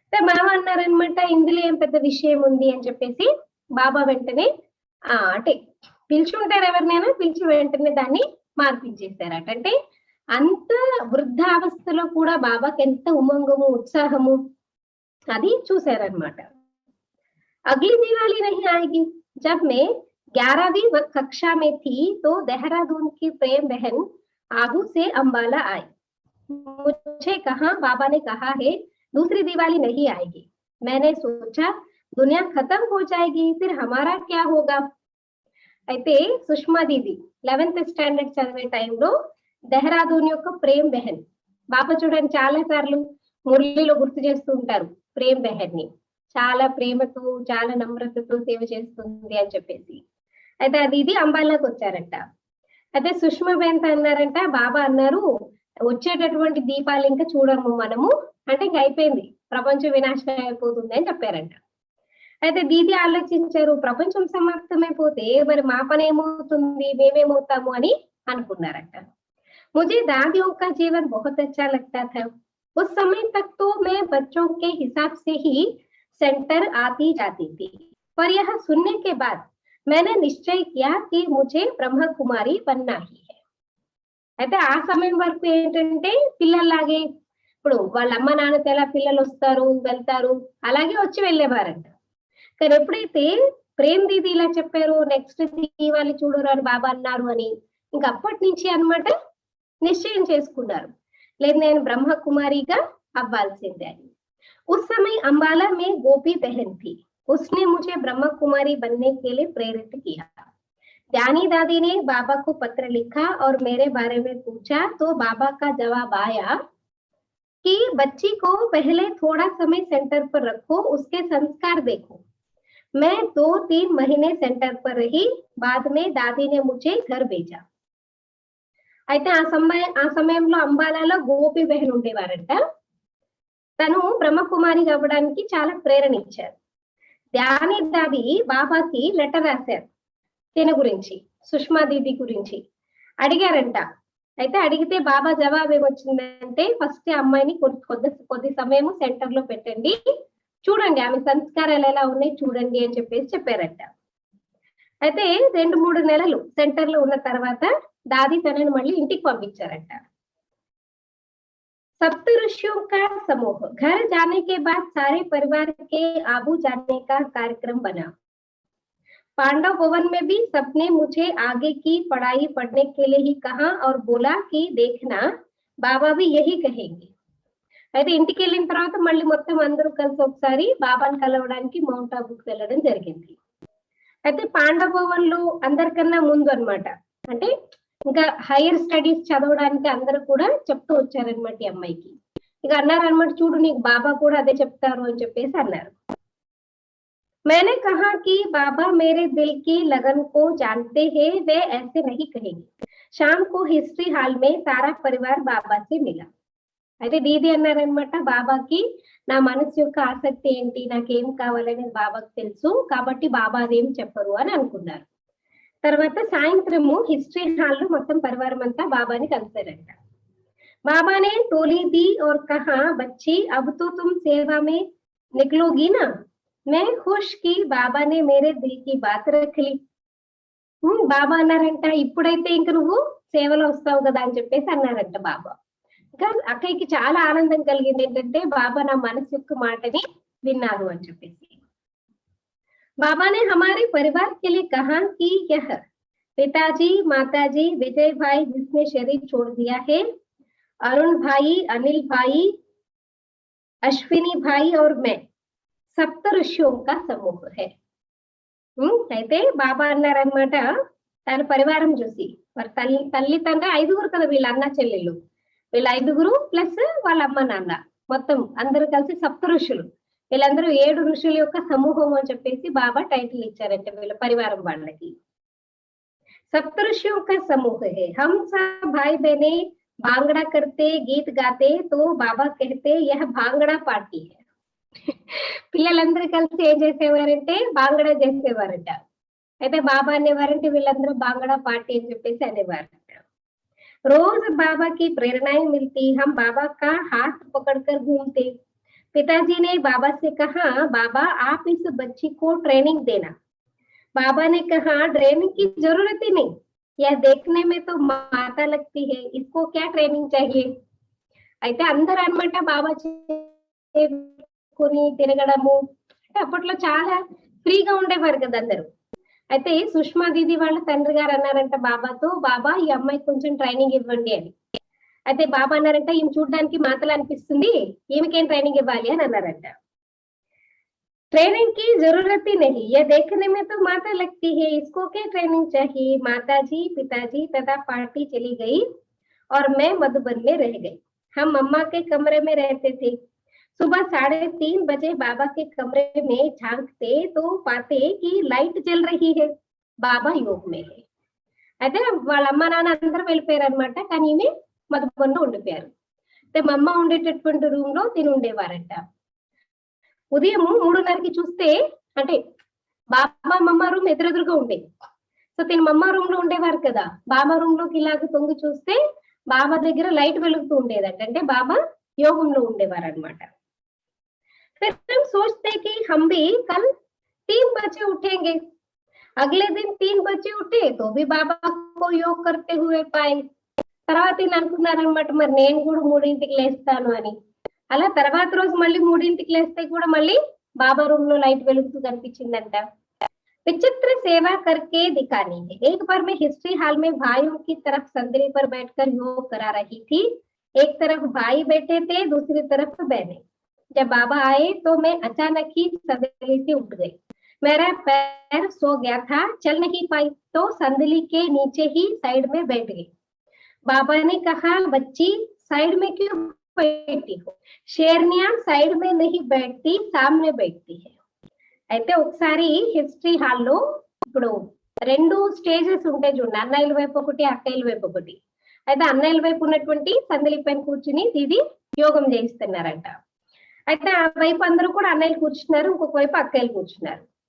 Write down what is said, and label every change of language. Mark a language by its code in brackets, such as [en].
[te] బాబా అన్నారనమాట, ఇందులో ఏం పెద్ద విషయం ఉంది అని చెప్పేసి బాబా వెంటనే అంటే పిలుచుంటారు ఎవరినైనా, పిలిచి వెంటనే దాన్ని మార్పించేశారట. అంటే అంత వృద్ధావస్థలో కూడా బాబాకి ఎంత ఉమంగము, ఉత్సాహము అది చూశారనమాట. [hi] अगली दिवाली नहीं आएगी। जब मैं 11वीं कक्षा में थी तो देहरादून की प्रेम बहन आबू से अंबाला आई। मुझे कहा, बाबा ने कहा है दूसरी दिवाली नहीं आएगी। मैंने सोचा दुनिया खत्म हो जाएगी, फिर हमारा क्या होगा। [te] అయితే సుష్మా దీది 11th స్టాండర్డ్ చదివే టైంలో దెహ్రాదూన్ యొక్క ప్రేమ్ బెహన్, బాబా చూడండి చాలా సార్లు మురళిలో గుర్తు చేస్తూ ఉంటారు ప్రేమ్ బెహన్ ని, చాలా ప్రేమతో చాలా నమ్రతతో సేవ చేస్తుంది అని చెప్పేసి. అయితే అది ఇది అంబాలాకి వచ్చారంట. అయితే సుష్మా బెహన్ అన్నారంట, బాబా అన్నారు వచ్చేటటువంటి దీపాలు ఇంకా చూడము మనము, అంటే ఇంక అయిపోయింది, ప్రపంచం వినాశనం అయిపోతుంది అని చెప్పారంట. అయితే దీది ఆలోచించారు, ప్రపంచం సమాప్తమైపోతే మరి మా పని ఏమవుతుంది, మేమేమవుతాము అని అనుకున్నారంట. [hi] मुझे दादियों का जीवन बहुत अच्छा लगता था। उस समय तक तो मैं बच्चों के हिसाब से ही सेंटर आती जाती थी, पर यह सुनने के बाद मैंने निश्चय किया कि मुझे ब्रह्म कुमारी बनना ही है। [te] అయితే ఆ సమయం వరకు ఏంటంటే పిల్లల్లాగే, ఇప్పుడు వాళ్ళ అమ్మ నాన్నతో ఎలా పిల్లలు వస్తారు వెళ్తారు అలాగే వచ్చి వెళ్ళేవారంట. కానీ ఎప్పుడైతే ప్రేమ్ దీది ఇలా చెప్పారు, నెక్స్ట్ దీవాలి చూడరు అని బాబా అన్నారు అని, ఇంకా అప్పటి నుంచి అన్నమాట నిశ్చయం చేసుకున్నారు, లేదు నేను బ్రహ్మ కుమారిగా అవ్వాల్సిందే అని. [hi] उस समय अंबाला में गोपी बहन थी, उसने मुझे ब्रह्म कुमारी बनने के लिए प्रेरित किया। ज्ञानी दादी ने बाबा को पत्र लिखा और मेरे बारे में पूछा, तो बाबा का जवाब आया कि बच्ची को पहले थोड़ा समय सेंटर पर रखो, उसके संस्कार देखो। मैं 2-3 महीने सेंटर पर रही, बाद में दादी ने मुझे घर भेजा। [te] అయితే ఆ సమయంలో అంబాలాలో గోపి బెహన్ ఉండేవారంట. తను బ్రహ్మకుమారి అవ్వడానికి చాలా ప్రేరణ ఇచ్చారు. ధ్యాని దాది బాబాకి లెటర్ రాశారు తిన గురించి, సుష్మా దీది గురించి అడిగారంట. అయితే అడిగితే బాబా జవాబు ఏమొచ్చిందంటే, ఫస్ట్ అమ్మాయిని కొద్ది సమయం సెంటర్ లో పెట్టండి, చూడండి ఆమె సంస్కారాలు ఎలా ఉన్నాయి చూడండి అని చెప్పేసి చెప్పారంట. అయితే 2-3 నెలలు సెంటర్ లో ఉన్న తర్వాత दादी तनन मళ్ళీ ఇంటికి పంపించారంట. [hi] सप्त ऋषियों का समूह घर जाने के बाद सारे परिवार के आबू जाने का कार्यक्रम बना। पांडव भवन में भी सबने मुझे आगे की पढ़ाई पढ़ने के लिए ही कहा और बोला कि देखना बाबा भी यही कहेंगे। [te] అయితే ఇంటికి వెళ్ళిన తర్వాత మళ్ళీ మొత్తం అందరూ కలిసి ఒకసారి బాబాని కలవడానికి మౌంట్ ఆబూకి వెళ్ళడం జరిగింది. అయితే పాండవ భవన్ లో అందరికన్నా ముందు అన్నమాట, అంటే ఇంకా హైయర్ స్టడీస్ చదవడానికి అందరూ కూడా చెప్తూ వచ్చారనమాట ఈ అమ్మాయికి. ఇక అన్నారనమాట, చూడు నీకు బాబా కూడా అదే చెప్తారు అని చెప్పేసి అన్నారు. [hi] मैंने कहा कि बाबा मेरे दिल की लगन को जानते हैं, वे ऐसे नहीं कहेंगे। शाम को हिस्ट्री हॉल में सारा परिवार बाबा से मिला। [te] అయితే దీది అన్నారనమాట, బాబాకి నా మనసు యొక్క ఆసక్తి ఏంటి, నాకేం కావాలని బాబాకి తెలుసు, కాబట్టి బాబా అదేం చెప్పరు అని అనుకున్నారు. తర్వాత సాయంత్రము హిస్టరీ హాల్ లో మొత్తం పరివారం అంతా బాబాని కలిసారంట. బాబానే తోలి [hi] दी और कहा, बच्ची अब तो तुम सेवा में निकलोगी ना। मैं खुश कि बाबा ने मेरे दिल की बात रख ली। [te] బాబా అన్నారంట, ఇప్పుడైతే ఇంక నువ్వు సేవలో వస్తావు కదా అని చెప్పేసి అన్నారంట బాబా. ఇంకా అక్కడికి చాలా ఆనందం కలిగింది, ఏంటంటే బాబా నా మనసు యొక్క మాటని విన్నారు అని చెప్పేసి. [hi] बाबा ने हमारे परिवार के लिए कहा कि यह पिताजी, माताजी, विजय भाई जिसने शरीर छोड़ दिया है, अरुण भाई, अनिल भाई, अश्विनी भाई और मैं सप्त ऋषियों का समूह है। [te] అయితే బాబా అన్నారనమాట, తన పరివారం చూసి, మరి తల్లి తండ్రి 5గురు కదా వీళ్ళ అన్న చెల్లెళ్ళు, వీళ్ళ 5గురు ప్లస్ వాళ్ళ అమ్మ నాన్న మొత్తం అందరూ కలిసి సప్త ఋషులు, వీళ్ళందరూ 7 ఋషుల యొక్క సమూహం అని చెప్పేసి బాబా టైటిల్ ఇచ్చారంటే వీళ్ళ పరివారం వాళ్ళకి. [hi] सप्त ऋषियों का समूह है, हम सब भाई बहने भांगड़ा करते गीत गाते तो बाबा कहते यह भांगड़ा पार्टी है। [te] పిల్లలందరూ కలిసి ఏం చేసేవారంటే బాంగడా చేసేవారంట. అయితే బాబా అనేవారంటే వీళ్ళందరూ బాంగడా పార్టీ అని చెప్పేసి అనేవారంట. [hi] रोज बाबा की प्रेरणाएं मिलती, हम बाबा का हाथ पकड़कर घूमते, पिताजी ने बाबा से कहा, बाबा आप इस बच्ची को ट्रेनिंग देना। बाबा ने कहा, ट्रेनिंग की जरूरत ही नहीं, यह देखने में तो माता लगती है, इसको क्या ट्रेनिंग चाहिए। [te] అయితే అందరూ అన్నమాట బాబా చేసుకొని తిరగడము, అంటే అప్పట్లో చాలా ఫ్రీగా ఉండేవారు కదా అందరూ. అయితే సుష్మా దీది వాళ్ళ తండ్రి గారు అన్నారంట బాబాతో, బాబా ఈ అమ్మాయికి కొంచెం ట్రైనింగ్ ఇవ్వండి అని. అయితే బాబా అన్నారంట, ఈమె చూడడానికి మాతలా అనిపిస్తుంది, ఈమెకేం ట్రైనింగ్ ఇవ్వాలి అని అన్నారంట. [hi] ट्रेनिंग की जरूरत ही नहीं, यह देखने में तो माता लगती है, इसको क्या ट्रेनिंग चाहिए। माताजी, पिताजी तथा पार्टी चली गई और मैं मधुबन में रह गई। हम मम्मा के कमरे में रहते थे। सुबह 3:30 बजे बाबा के कमरे में झांकते तो पाते कि लाइट जल रही है, बाबा योग में है। [te] అయితే వాళ్ళ అమ్మ నాన్న అందరూ వెళ్ళిపోయారు అనమాట, కానీ ఈమె మధుబన్లో ఉండిపోయారు. అయితే మా అమ్మ ఉండేటటువంటి రూమ్ లో తిని ఉండేవారంట. ఉదయం 3:30కి చూస్తే, అంటే బాబా మమ్మ రూమ్ ఎదురెదురుగా ఉండేది. సో తిని మమ్మ రూమ్ లో ఉండేవారు కదా, బాబా రూమ్ లోకి ఇలాగ తొంగి చూస్తే బాబా దగ్గర లైట్ వెలుగుతూ ఉండేదట, అంటే బాబా యోగంలో ఉండేవారు అనమాట. [hi] फिर हम सोचते कि हम भी कल 3 बजे उठेंगे। अगले दिन 3 बजे उठे तो भी बाबा को योग करते हुए पाए। [te] తర్వాత ఈయన అనుకున్నారనమాట, మరి నేను కూడా 3ంటికి లేస్తాను అని. అలా తర్వాత రోజు మళ్ళీ 3ంటికి లేస్తే కూడా మళ్ళీ బాబా రూమ్ లో లైట్ వెలుగుతూ కనిపించిందంట. [hi] विचित्र सेवा करके दिखानी है। एक बार मैं हिस्ट्री हॉल में भाइयों की तरफ संदली पर बैठकर योग करा रही थी। एक तरफ भाई बैठे थे, दूसरी तरफ बहनें। जब बाबा आए तो मैं अचानक ही संदली से उठ गई। मेरा पैर सो गया था, चल नहीं पाई, तो संदली के नीचे ही साइड में बैठ गई। बाबा ने कहा, बच्ची साइड में क्यों बैठी हो, शेरनिया साइड में नहीं बैठती, सामने बैठती है। [te] అయితే ఒకసారి హిస్టరీ హాల్లో ఇప్పుడు 2 స్టేజెస్ ఉంటాయి చూడండి, అన్నయ్యల వైపు ఒకటి, అక్కయ్యల వైపు ఒకటి. అయితే అన్నయ్యల వైపు ఉన్నటువంటి సందలి పైన కూర్చుని ఇది యోగం చేయిస్తున్నారంట. అయితే ఆ వైపు అందరూ కూడా అన్నయ్యలు కూర్చున్నారు, ఇంకొక వైపు అక్కయ్యలు కూర్చున్నారు.